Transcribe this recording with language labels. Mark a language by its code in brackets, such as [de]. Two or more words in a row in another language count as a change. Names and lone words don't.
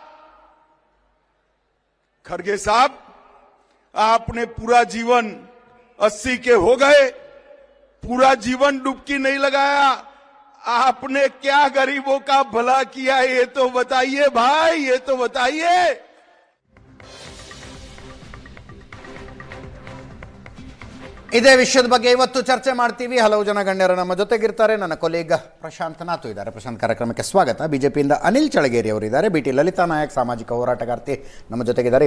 [hi] खड़गे साहब, आपने पूरा जीवन 80 के हो गए, पूरा जीवन डुबकी नहीं लगाया. आपने क्या गरीबों का भला किया, ये तो बताइए भाई, ये तो बताइए. [kn] ಇದೇ ವಿಷಯದ ಬಗ್ಗೆ ಇವತ್ತು ಚರ್ಚೆ ಮಾಡ್ತೀವಿ. ಹಲವು ಜನ ಗಣ್ಯರು ನಮ್ಮ ಜೊತೆಗಿರ್ತಾರೆ. ನನ್ನ ಕೊಲೀಗ್ ಪ್ರಶಾಂತ್ ನಾತು ಇದ್ದಾರೆ. ಪ್ರಶಾಂತ್, ಕಾರ್ಯಕ್ರಮಕ್ಕೆ ಸ್ವಾಗತ. ಬಿಜೆಪಿಯಿಂದ ಅನಿಲ್ ಚಳಗೇರಿ ಅವರಿದ್ದಾರೆ. ಬಿಟಿ ಲಲಿತಾ ನಾಯಕ್, ಸಾಮಾಜಿಕ ಹೋರಾಟಗಾರ್ತಿ, ನಮ್ಮ ಜೊತೆಗಿದ್ದಾರೆ.